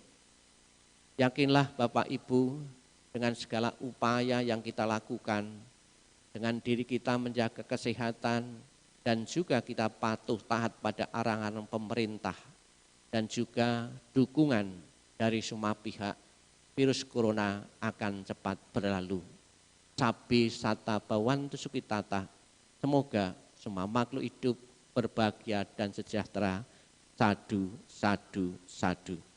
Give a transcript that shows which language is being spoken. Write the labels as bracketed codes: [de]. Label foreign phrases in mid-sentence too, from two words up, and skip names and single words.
[id] Yakinlah Bapak Ibu, dengan segala upaya yang kita lakukan, dengan diri kita menjaga kesehatan dan juga kita patuh taat pada arahan pemerintah, dan juga dukungan dari semua pihak, virus corona akan cepat berlalu. [pi] Sabi sata bawantu sukitata, [id] semoga semua makhluk hidup berbahagia dan sejahtera. [pi] Sadu, sadu, sadu.